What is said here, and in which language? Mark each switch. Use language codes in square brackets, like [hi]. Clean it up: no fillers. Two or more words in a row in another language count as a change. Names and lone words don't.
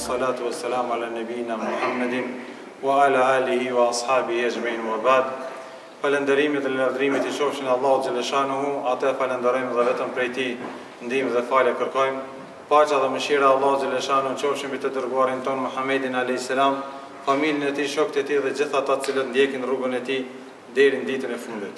[ar] الصلاة والسلام على نبينا محمد وعلى آله وأصحابه أجمعين وبعد. [sq] Falënderimit dhe lavdërimit i qofshin Allahu xhaleshanuhu, atë falenderojmë dhe vetëm prej tij ndihmë dhe falje kërkojmë. Paqja dhe mëshira e Allahu xhaleshanuhu qofshin mbi të dërguarin ton Muhammedin alayhis salam, familjen e tij, shokët e tij dhe gjithë ata që ndjekin rrugën e tij deri në ditën e fundit.